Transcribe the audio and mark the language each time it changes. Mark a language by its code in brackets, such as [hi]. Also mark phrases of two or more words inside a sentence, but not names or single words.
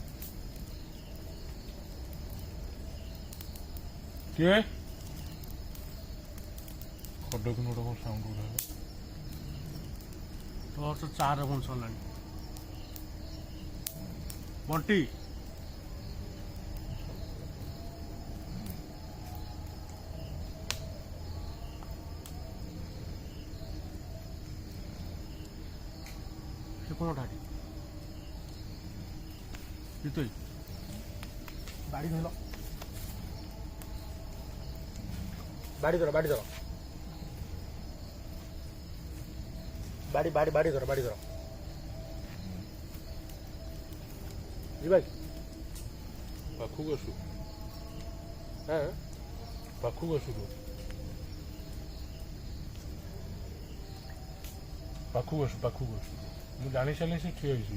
[or] କିଏ ଖଡକିନି ଗୋଟେ କଣ ସାଉଣ୍ଡ ହେଲା? ତ 4 ପୁଣି ସରିଲାଣି। [bn] ବଣ୍ଟି কোনটা তুই বাড়ি ধরল, বাড়ি ধর, বাড়ি ধর, বাড়ি বাড়ি বাড়ি ধর, বাড়ি ধর। [or] ଯିବା କି? ପାଖକୁ ଆସୁ। ହଁ ପାଖକୁ ଆସୁ। ପାଖକୁ ଆସୁ, ପାଖକୁ ଆସୁ। ମୁଁ ଜାଣି ସାରିଲି ସେ ଠିଆ ହେଇଛି।